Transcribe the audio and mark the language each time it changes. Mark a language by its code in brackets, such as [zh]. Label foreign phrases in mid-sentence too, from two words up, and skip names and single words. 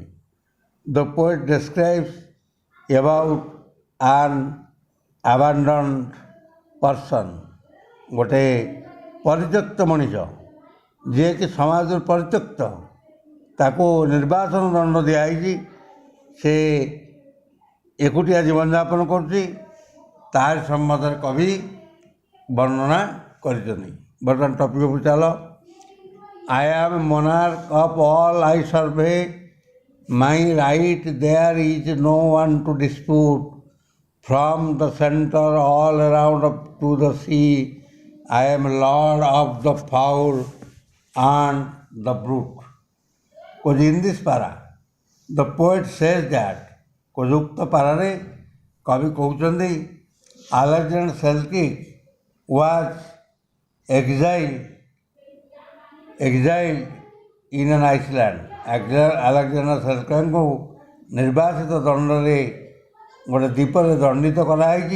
[en] the poet describes about an abandoned person, [or] ଗୋଟେ ପରିତ୍ୟକ୍ତ ମଣିଷ ଯିଏକି ସମାଜରୁ ପରିତ୍ୟକ୍ତ, ତାକୁ ନିର୍ବାସନ ଦଣ୍ଡ ଦିଆହେଇଛି, ସେ ଏକୁଟିଆ ଜୀବନଯାପନ କରୁଛି। ତାରି ସମ୍ବନ୍ଧରେ କବି ବର୍ଣ୍ଣନା କରିଛନ୍ତି। ବର୍ତ୍ତମାନ ଟପିକ୍ ଉପରକୁ ଚାଲ। [en] I am monarch of all I survey, my right there is no one to dispute. From the center all around up to the sea, I am lord of the fowl and the brute. Because in this para, the poet says that, [or] ଉକ୍ତ ପାରାରେ କବି କହୁଛନ୍ତି [en] Alexander Selric was exile in an island. [or] ଆଲେକ୍ଜାଣ୍ଡର ସେଲ୍ରିକ୍ଙ୍କୁ ନିର୍ବାସିତ ଦଣ୍ଡରେ ଗୋଟେ ଦ୍ୱୀପରେ ଦଣ୍ଡିତ କରାହେଇଛି।